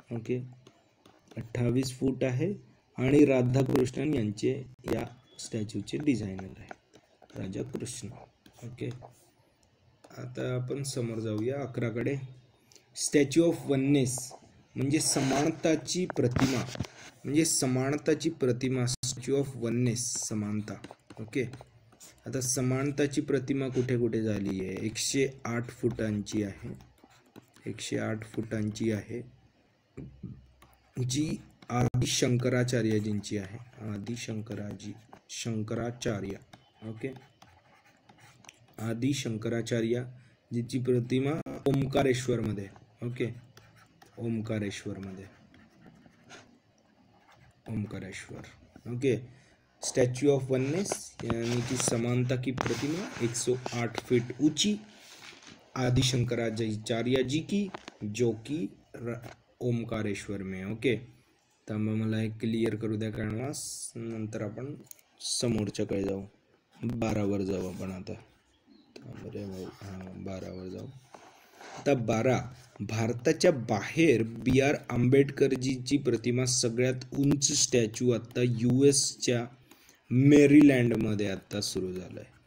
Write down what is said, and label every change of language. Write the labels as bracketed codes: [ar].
[mr] Okay, 28 फूट आहे आणि राधाकृष्णन यांचे या स्टॅच्यूचे डिझायनर आहे, राधाकृष्ण. ओके, आता आपण समोर जाऊया 11कडे. स्टॅच्यू ऑफ वननेस म्हणजे समानताची प्रतिमा, स्टॅच्यू ऑफ वननेस, समानता. ओके, आता समानताची प्रतिमा कुठे कुठे झाली आहे? 108 फुटांची आहे, 108 फुटांची आहे, जी आदि शंकराचार्यजींची आहे, आदि शंकराचार्य. ओके, आदि शंकराचार्य जिची प्रतिमा ओंकारेश्वर मध्ये. Okay, Omkareshwar. [hi] Okay, statue of oneness यानी कि समानता की प्रतिमा 108 फीट ऊंची, आदि शंकराचार्य जी की, जो की ओंकारेश्वर में. [mr] ओके, त्यामुळे मला एक क्लिअर करू द्या कॅनव्हास, नंतर आपण समोरच्याकडे जाऊ. 12वर जाऊ आपण आता. 12वर जाऊ. आता 12, भारताच्या बाहेर BR आंबेडकरजीची प्रतिमा सगळ्यात उंच स्टॅच्यू आता US मेरीलँडमध्ये आता सुरू झालं आहे.